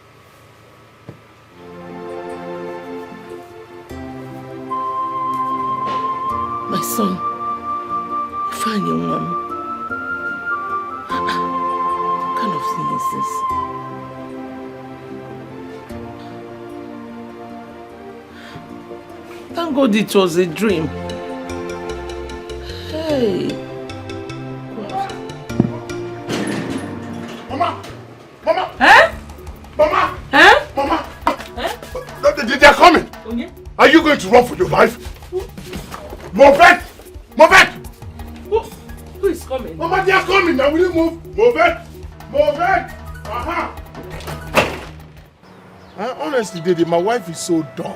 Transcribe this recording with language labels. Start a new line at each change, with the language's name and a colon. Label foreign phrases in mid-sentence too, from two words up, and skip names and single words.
English: My son. Fine, young man. What kind of thing is this? Thank God it was a dream. Hey. Mama! Mama! Eh? Mama! Eh? Mama! Eh? They're coming! Okay. Are you going to run for your life? Move it! Move it! Who is coming? Mama, they are coming now. Will you move? Move it! Move it! Honestly, Daddy, my wife is so dumb.